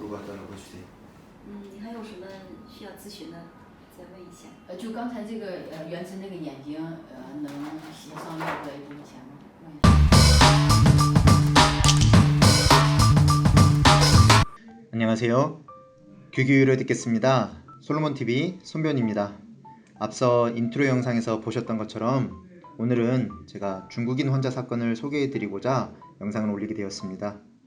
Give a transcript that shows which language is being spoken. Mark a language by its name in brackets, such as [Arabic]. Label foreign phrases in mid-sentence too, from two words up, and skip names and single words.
[Korean] 갖다 넣어주세요. [Chinese] 你还有什么需要咨询的？再问一下。就刚才这个原子那个眼睛能协商要多少钱吗？ [Korean] 안녕하세요. 귀기울여 듣겠습니다. 솔로몬TV 손변입니다. 앞서 인트로 영상에서 보셨던 것처럼 오늘은 제가 중국인 환자 사건을 소개해드리고자 영상을 올리게 되었습니다.